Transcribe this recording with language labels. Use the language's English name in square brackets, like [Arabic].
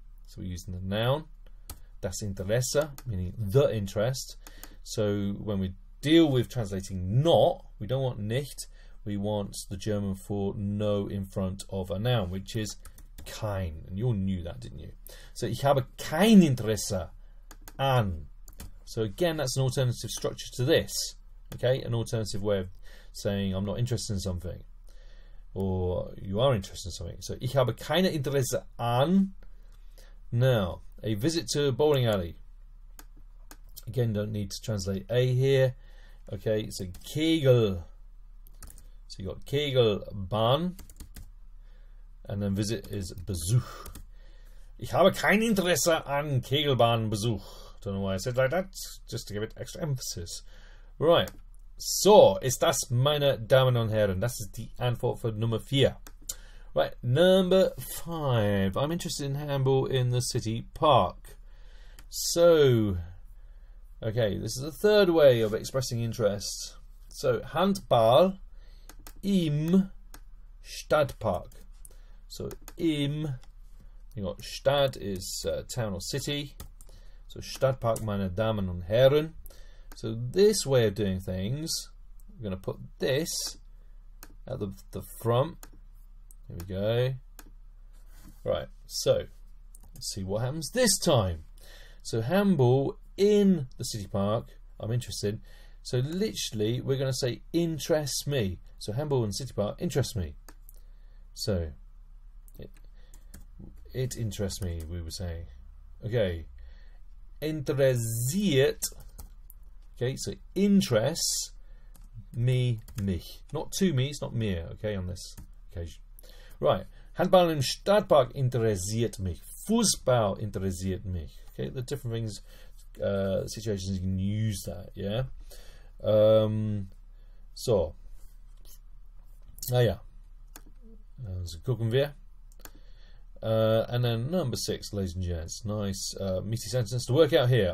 [English] So we're using the noun, das Interesse, meaning the interest. So when we deal with translating not, we don't want nicht, we want the German for no in front of a noun, which is kein. And you all knew that, didn't you? [German] So ich habe kein Interesse an. [English] So again, that's an alternative structure to this. Okay, an alternative way of saying I'm not interested in something, or you are interested in something. [German] So ich habe keine Interesse an. [English] Now, a visit to a bowling alley. Again, don't need to translate a here. Okay, so Kegel. So you got Kegelbahn, and then visit is Besuch. [German] Ich habe kein Interesse an Kegelbahnbesuch. [English] Don't know why I said like that, just to give it extra emphasis. Right. [German] So ist das, meine Damen und Herren. Das ist die Antwort für Nummer 4. [English] Right, number 5. I'm interested in handball in the city park. So, okay, this is the third way of expressing interest. [German] So, Handball im Stadtpark. [English] So, im, you got Stadt is town or city. [German] So, Stadtpark, meine Damen und Herren. [English] So this way of doing things, we're going to put this at the front. Here we go. Right, so let's see what happens this time. So handball in the city park, I'm interested. So literally we're going to say interests me. So handball in the city park interests me. So it interests me, we were saying. Okay. Interessiert. Okay, so interests me, mich. Not to me, it's not mir, okay, on this occasion. [German] Right, Handball im Stadtpark interessiert mich. Fußball interessiert mich. [English] Okay, the different things, situations you can use that, yeah. [German] So, ja. So gucken wir. [English] And then number 6, ladies and gents. Nice meaty sentence to work out here.